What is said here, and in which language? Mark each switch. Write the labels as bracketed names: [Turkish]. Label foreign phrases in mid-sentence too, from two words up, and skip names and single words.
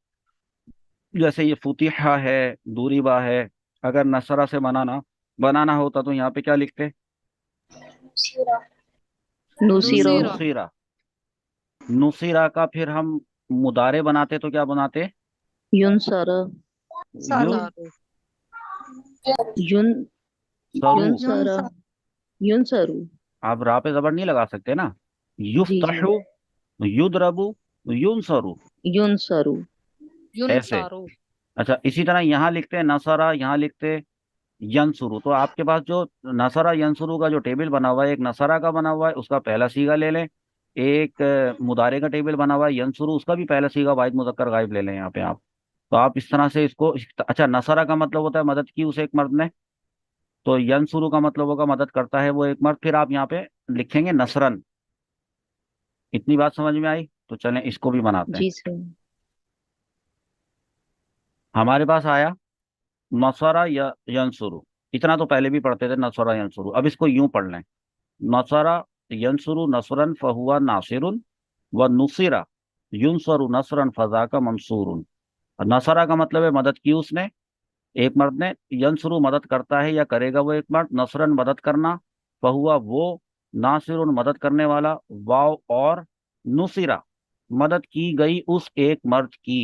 [Urdu] جیسے یہ فتحہ ہے, دوریبا ہے, اگر نصرہ سے بنانا ہوتا تو یہاں پہ کیا لکھتے؟ نصیرہ، نصیرہ نصیرہ. نصیرہ کا پھر ہم مضارع بناتے تو کیا بناتے؟ ینصر، یو ین सरू, [Arabic] ينصر ينصر. [Urdu] آپ را پے زبر نہیں لگا سکتے نا. جی [Arabic] يفتح، يضرب، ينصر, ينصر. युन [Urdu] ایسے. सारू। اچھا، اسی طرح یہاں لکھتے ہیں نصر، یہاں لکھتے ہیں ینصر. تو آپ کے پاس جو [Arabic] نصر ينصر [Urdu] کا جو ٹیبل بنا ہوا ہے، ایک نصر کا بنا ہوا ہے، اس کا پہلا صیغہ لے لیں. ایک مضارع کا ٹیبل بنا ہوا ہے ینصر، اس کا بھی پہلا صیغہ واحد مذکر غائب لے لیں یہاں پہ آپ. تو آپ اس طرح سے اس کو، اچھا، نصر کا مطلب ہوتا ہے مدد کی اسے ایک مرد نے، تو ینصر کا مطلب ہوگا مدد کرتا ہے وہ ایک مرد. پھر آپ یہاں پہ لکھیں گے نصرا. اتنی بات سمجھ میں آئی? تو چلیں اس کو بھی بناتے ہیں. جی سر. ہمارے پاس آیا نصر یا ینصر. اتنا تو پہلے بھی پڑھتے تھے, [Arabic] نصر ينصر. [Urdu] اب اس کو یوں پڑھ لیں, [Arabic] نصر ينصر نصرا فهو ناصر، ونصر ينصر نصرا فذاك منصور. [Urdu] نصر کا مطلب ہے مدد کی اس نے، ایک مرد نے. ینصر مدد کرتا ہے یا کرے گا وہ ایک مرد۔ نصرا مدد کرنا، فہو وہ، ناصر مدد کرنے والا، واو اور نصر مدد کی گئی اس ایک مرد کی.